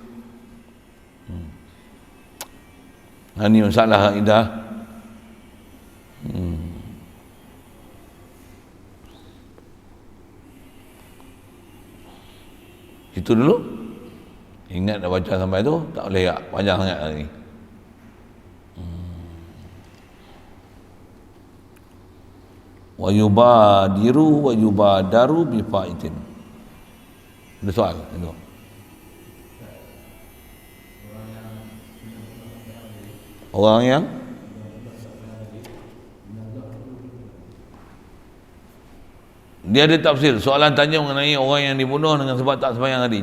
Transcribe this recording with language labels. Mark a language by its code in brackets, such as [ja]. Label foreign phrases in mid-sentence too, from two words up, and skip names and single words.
[ms] Ini masalah akidah. Itu dulu. Ingat dah baca sampai tu, tak boleh tak panjang sangat lagi. [ar] ويبادر ويبادر بفائت. [ms] Ada soal itu. Orang yang dia ada tafsir. Soalan tanya mengenai orang yang dibunuh dengan sebab tak sembahyang tadi.